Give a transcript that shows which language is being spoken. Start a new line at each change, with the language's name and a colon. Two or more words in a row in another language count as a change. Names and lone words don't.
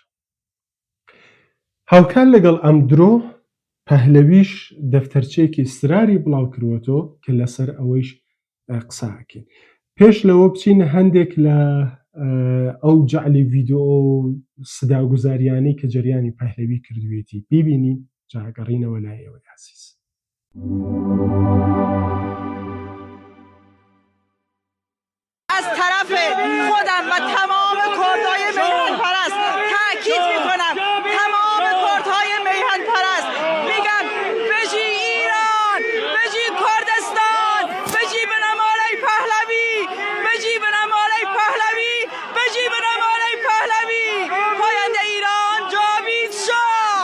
Central Kurdish: هاوکار لەگەڵ ئەم درۆ پەهلەویش دەفتەرچەیەکی ئیسراری بڵاو کردوەتەوە کە لەسەر ئەوەیش قساکەین. پێش لەوە بچین هەندێک لە ئەو جەعلی ڤیدۆ و سداگوزاریانەی کە جەریانی پەهلەوی کردوێتی بیبینین جاگەڕینەوە لای ئێوە عەزیز.
Persian: از طرف خودم و تمام کردهای میهن پرست تأکید میکنم، تمام کردهای میهن پرست میگن
Central Kurdish: بجی ایران، بجی کردستان، بجی به نماله پهلوی، بجی به نماله پهلوی، بجی به نماله پهلوی،
Persian: پاینده ایران جاوید شاه.